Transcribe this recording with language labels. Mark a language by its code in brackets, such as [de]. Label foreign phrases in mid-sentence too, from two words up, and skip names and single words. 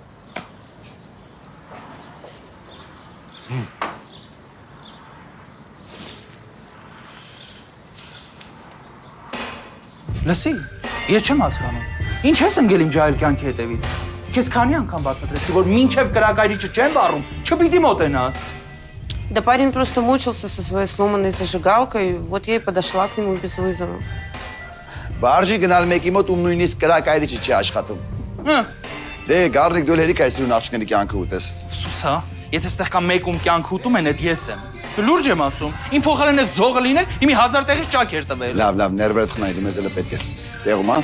[hy] Լսի, ես չեմ հասկանում։ Ինչ ես ընկել իմ ջահել կյանքի հետևից։ Քեզ քանի անգամ բացատրեցի, որ մինչև կրակայրիչը չեմ վառում, չպիտի մոտենաս։ [ru] Да парень просто мучился со своей сломанной зажигалкой, вот я и подошла к нему без вызова. [hy] Բարձի գնալ մեկի մոտ ում նույնիսկ կրակայրիչը չի աշխատում։ Դե գարնիկ դու լերի կայսրուն աղջիկների կյանքը ուտես։ Սուսա, եթե ստեղ կա մեկ ում կյանք ուտում են, այդ ես եմ։ Լուրջ եմ ասում, իմ փոխարեն ես ձողը լինել, իմի 1000 տեղից ճակ էր տվել։ Լավ, ներվերդ խնայ, դու մեզ էլ պետք ես։ Տեղում, հա։